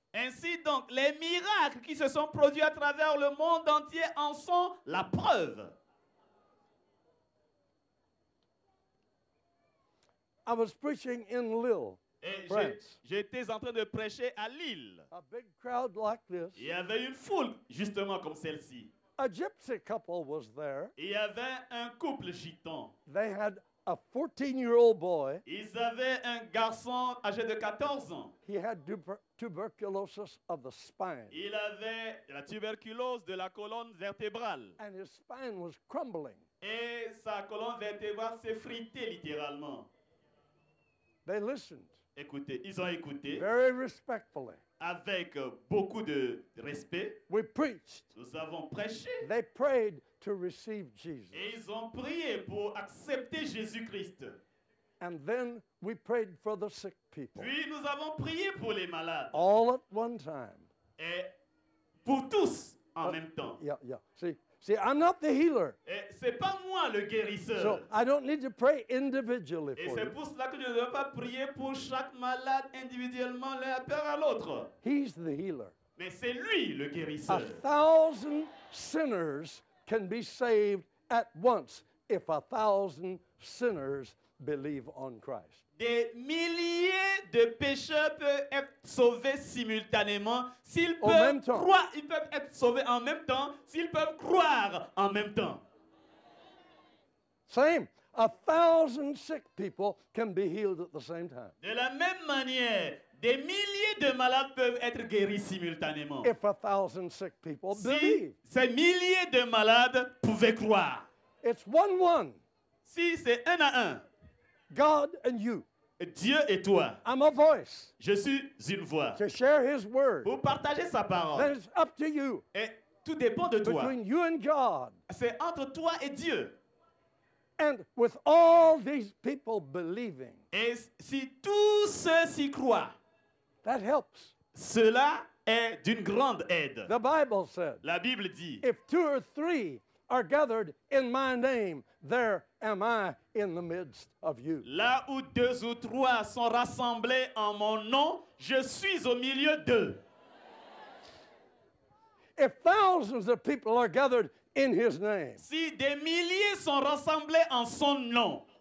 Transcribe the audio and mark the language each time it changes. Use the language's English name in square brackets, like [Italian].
[French] Ainsi donc, les miracles qui se sont produits à travers le monde entier en sont la preuve. [English] I was preaching in Lille, [French] Et [English] France. [French] j'étais en train de prêcher à Lille. [English] A big crowd like this. [French] Il y avait une foule justement comme celle-ci. [English] A gypsy couple was there. [French] Il y avait un couple gitan. [English] They had a 14-year-old boy. [French] Ils avaient un garçon âgé de 14 ans. [English] He had tuberculosis of the spine, [French] Il avait la tuberculose de la colonne vertébrale. [English] and his spine was crumbling. [French] Et sa colonne vertébrale s'effritait littéralement. [English] They listened [French] Écoutez, ils ont écouté [English] very respectfully. [French] avec beaucoup de respect. [English] We preached. [French] Nous avons prêché [English] They prayed to receive Jesus. [French] et ils ont prié pour accepter Jésus-Christ. [English] And then we prayed for the sick people. [French] Puis nous avons prié pour les malades. [English] All at one time. [French] Et pour tous en même temps. [English] Yeah. See, I'm not the healer. [French] Et c'est pas moi le guérisseur. [English] So I don't need to pray individually [French] Et [English] for [French] c'est [English] you. [French] pour cela que je ne dois pas prier pour chaque malade individuellement l'un peur à l'autre. [English] He's the healer. [French] Mais c'est lui le guérisseur. [English] 1,000 sinners can be saved at once if 1,000 sinners believe on Christ. [French] Des milliers de pécheurs peuvent être sauvés simultanément s'ils En même peuvent temps. croire. Ils peuvent être sauvés en même temps s'ils peuvent croire en même temps. [English] Same. 1,000 sick people can be healed at the same time. [French] De la même manière, des milliers de malades peuvent être guéris simultanément. [English] If 1,000 sick people [French] Si [English] believe. [French] ces milliers de malades pouvaient croire. [English] It's 1-1. [French] Si c'est un à un, [English] God and you. [French] Dieu et toi, [English] I'm a voice [French] je suis une voix. [English] to share his word. [French] Pour partager sa [English] Then [French] parole. [English] it's up to you. [French] Et tout dépend de toi. [English] Between you and God. [French] C'est entre toi et Dieu. [English] And with all these people believing, [French] Et si tous ceux s'y croient, [English] that helps. [French] Cela est d'une grande aide. [English] The Bible said, [French] La Bible dit, [English] if 2 or 3 are gathered in my name, there am I in the midst of you. [French] là où 2 ou 3 sont rassemblés en mon nom, je suis au milieu d'eux. [English] If thousands of people are gathered in his name, [French] Si des milliers sont rassemblés en son nom,